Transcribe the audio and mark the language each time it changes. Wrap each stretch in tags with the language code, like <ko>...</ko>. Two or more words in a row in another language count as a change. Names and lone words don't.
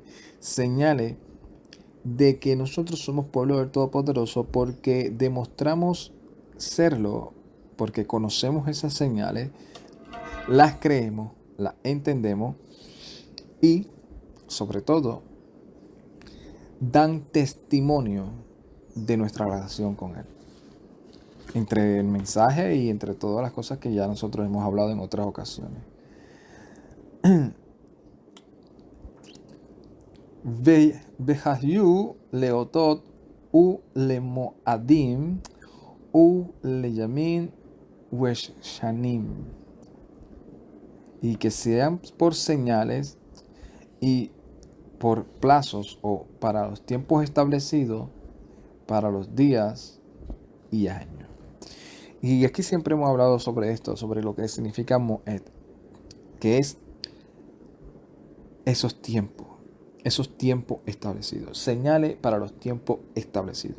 <es>Señales de que nosotros somos pueblo del Todopoderoso porque demostramos serlo, porque conocemos esas señales, las creemos, las entendemos y, sobre todo, dan testimonio de nuestra relación con Él. Entre el mensaje y entre todas las cosas que ya nosotros hemos hablado en otras ocasiones.</es> <he>והיו לאותות ולמועדים ולימים ושנים.</he> <es>Y que sean por señales y por plazos o para los tiempos establecidos, para los días y años. Y aquí siempre hemos hablado sobre esto, sobre lo que significa Moed, que es esos tiempos establecidos, señales para los tiempos establecidos.</es>